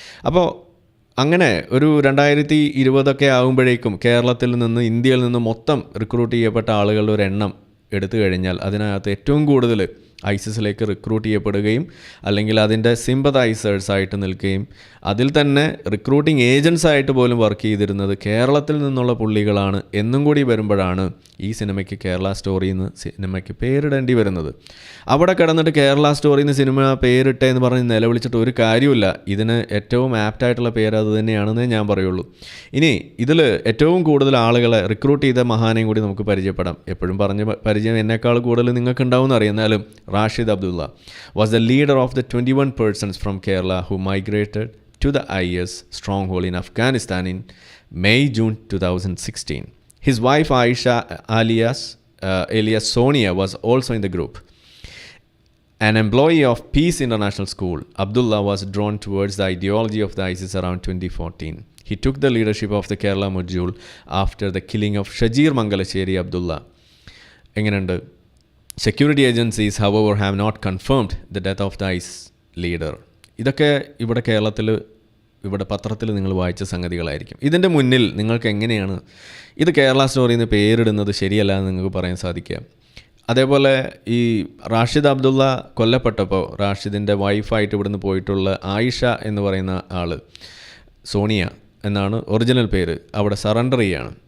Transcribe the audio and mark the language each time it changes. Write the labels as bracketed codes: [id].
[ml] അപ്പോൾ അങ്ങനെ ഒരു 2020 ആകുമ്പോഴേക്കും കേരളത്തിൽ നിന്ന് ഇന്ത്യയിൽ നിന്ന് മൊത്തം റിക്രൂട്ട് ചെയ്യപ്പെട്ട ആളുകളുടെ ഒരു എണ്ണം എടുത്തു കഴിഞ്ഞാൽ അതിനകത്ത് ഏറ്റവും കൂടുതൽ ഐസിസിലേക്ക് റിക്രൂട്ട് ചെയ്യപ്പെടുകയും അല്ലെങ്കിൽ അതിൻ്റെ സിമ്പതൈസേഴ്സായിട്ട് നിൽക്കുകയും അതിൽ തന്നെ റിക്രൂട്ടിംഗ് ഏജൻസായിട്ട് പോലും വർക്ക് ചെയ്തിരുന്നത് കേരളത്തിൽ നിന്നുള്ള പുള്ളികളാണ് എന്നും കൂടി വരുമ്പോഴാണ് ഈ സിനിമയ്ക്ക് കേരള സ്റ്റോറി എന്ന് സിനിമയ്ക്ക് പേരിടേണ്ടി വരുന്നത്. അവിടെ കിടന്നിട്ട് കേരള സ്റ്റോറി എന്ന് സിനിമ പേരിട്ടേ എന്ന് പറഞ്ഞ് നിലവിളിച്ചിട്ട് ഒരു കാര്യമില്ല. ഇതിന് ഏറ്റവും ആപ്റ്റായിട്ടുള്ള പേര് അത് തന്നെയാണെന്നേ ഞാൻ പറയുള്ളൂ. ഇനി ഇതിൽ ഏറ്റവും കൂടുതൽ ആളുകളെ റിക്രൂട്ട് ചെയ്ത മഹാനെയും കൂടി നമുക്ക് പരിചയപ്പെടാം. എപ്പോഴും പറഞ്ഞ പരിചയം എന്നേക്കാൾ കൂടുതൽ നിങ്ങൾക്ക് ഉണ്ടാവുമെന്ന് അറിയുന്നാലും [en] Rashid Abdullah was the leader of the 21 persons from Kerala who migrated to the IS stronghold in Afghanistan in May-June 2016. His wife Aisha alias Sonia was also in the group. An employee of Peace International School, Abdullah was drawn towards the ideology of the ISIS around 2014. He took the leadership of the Kerala module after the killing of Shajir Mangalasheri Abdullah. [ml] എങ്ങനെയുണ്ട്? [en] Security agencies, however, have not confirmed the death of the ISIS leader. [ml] ഇതൊക്കെ ഇവിടെ കേരളത്തിൽ ഇവിടെ പത്രത്തിൽ നിങ്ങൾ വായിച്ച സംഗതികളായിരിക്കും. ഇതിൻ്റെ മുന്നിൽ നിങ്ങൾക്ക് എങ്ങനെയാണ് ഇത് കേരള സ്റ്റോറി എന്ന് പേരിടുന്നത് ശരിയല്ല എന്ന് നിങ്ങൾക്ക് പറയാൻ സാധിക്കുക? അതേപോലെ ഈ റാഷിദ് അബ്ദുള്ള കൊല്ലപ്പെട്ടപ്പോൾ റാഷിദിൻ്റെ വൈഫായിട്ട് ഇവിടുന്ന് പോയിട്ടുള്ള ആയിഷ എന്ന് പറയുന്ന ആൾ, സോണിയ എന്നാണ് ഒറിജിനൽ പേര്, അവിടെ സറണ്ടർ ചെയ്യാണ്.